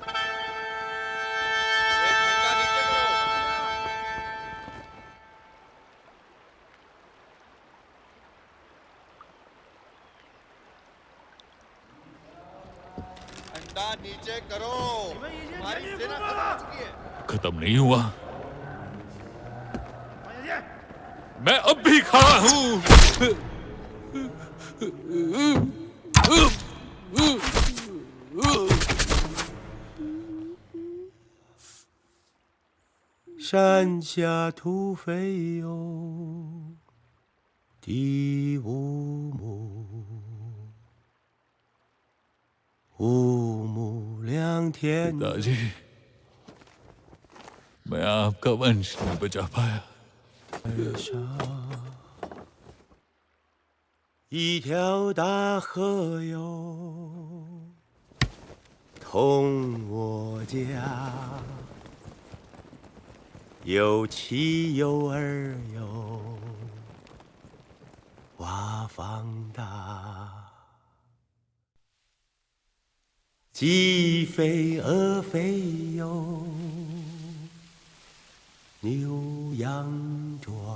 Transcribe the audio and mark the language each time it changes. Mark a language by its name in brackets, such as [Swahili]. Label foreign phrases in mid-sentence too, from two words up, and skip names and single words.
[Hindi] झंडा नीचे करो, तुम्हारी सेना खत्म हो चुकी है। खत्म नहीं हुआ। मैं अब भी खड़ा हूं। [Chinese] 山下土飞哟，地无母，无母两天。 [Hindi] पिताजी, मैं आपका वंश नहीं बचा पाया। [Chinese] 一条大河哟，通我家。有妻有儿哟，娃放大，鸡飞鹅飞哟，牛羊壮，